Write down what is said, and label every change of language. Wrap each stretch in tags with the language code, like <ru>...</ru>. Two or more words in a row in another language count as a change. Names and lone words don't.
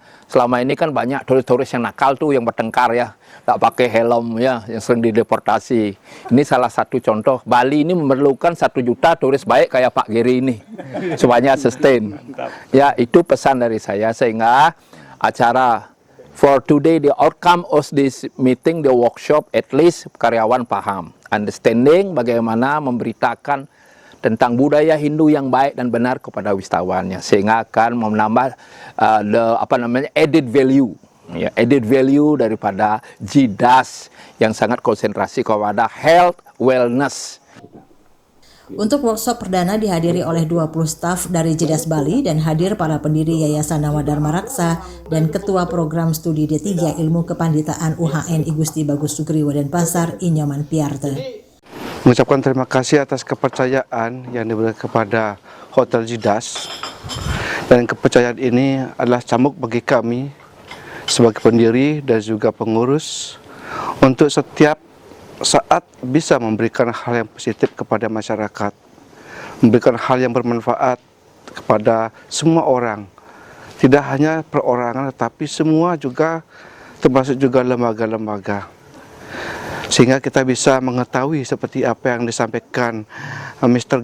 <id>Selama ini kan banyak turis-turis yang nakal tuh yang bertengkar ya, tak pakai helm ya, yang sering dideportasi. Ini salah satu contoh. Bali ini memerlukan 1 juta turis baik kayak Pak Gary ini supaya sustain. Ya, itu pesan dari saya, sehingga acara</id> <en>for today, the outcome of this meeting, the workshop, at least</en> <id>karyawan paham, understanding bagaimana memberitakan tentang budaya Hindu yang baik dan benar kepada wisatawannya, sehingga akan menambah</id> <en>added value,</en> <id>ya,</id> <en>added value</en> <id>daripada JIDAS yang sangat konsentrasi kepada</id> <en>health wellness.</en> <id>Untuk workshop perdana dihadiri oleh 20 staf dari JIDAS Bali dan hadir para pendiri Yayasan Nawadharma Raksa dan Ketua Program Studi D3 Ilmu Kepanditaan UHN I Gusti Bagus Sugriwo Denpasar I Nyoman Piarte. Mengucapkan terima kasih atas kepercayaan yang diberikan kepada Hotel JIDAS, dan kepercayaan ini adalah cambuk bagi kami sebagai pendiri dan juga pengurus untuk setiap saat bisa memberikan hal yang positif kepada masyarakat, memberikan hal yang bermanfaat kepada semua orang, tidak hanya perorangan tetapi semua juga, termasuk juga lembaga-lembaga, sehingga kita bisa mengetahui seperti apa yang disampaikan Mr.</id>